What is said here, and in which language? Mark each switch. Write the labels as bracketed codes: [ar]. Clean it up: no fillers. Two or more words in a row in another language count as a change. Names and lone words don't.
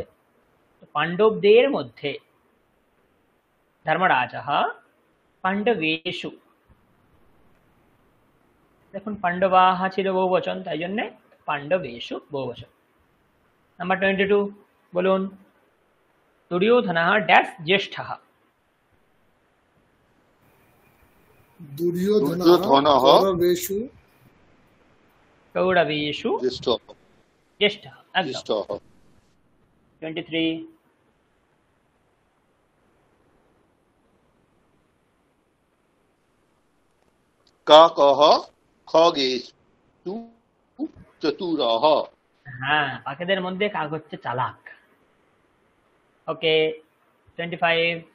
[bn] তো পাণ্ডবদের মধ্যে [sa] ধর্মরাজঃ পাণ্ডবেষু, [bn] দেখুন পাণ্ডবাঃ ছিল বহুবচন, তাই জন্যে পাণ্ডবেষু বহুবচন। নাম্বার 22 বলুন। দুর্যোধনः ড্যাশ জ্যেষ্ঠः। [sa] दुर्योधनः दुर्योधनः कौरवेषु कौरवेषु জ্যেষ্ঠঃ। ज्येष्ठः, एकदम। জ্যেষ্ঠঃ। 23 কাকঃ খগেষু চতুরঃ। [bn] হ্যাঁ, পাখিদের মধ্যে কাক হচ্ছে চালাক। ওকে, 25